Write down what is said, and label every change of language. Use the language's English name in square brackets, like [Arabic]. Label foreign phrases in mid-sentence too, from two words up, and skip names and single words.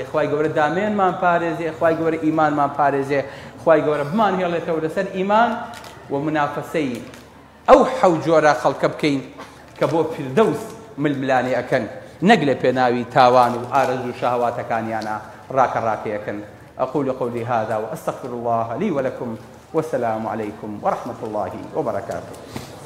[Central Kurdish] خی گەورە دامێنمان پارێزێ خی گەورە ئیمانمان پارێزێ خی گەورە بمان هێڵێتەوە لەسەر ئیمان و منافەسەی ئەو حەو جۆرە خەڵکە بکەین کە بۆ فردەوس ململانی ئەکەن نەک لە پێناوی تاوان و ئارەزوو شەهەواتەکانیانە ڕاکەڕاکەیەکەن [Arabic] أقول قولي هذا وأستغفر الله لي ولكم والسلام عليكم ورحمة الله وبركاته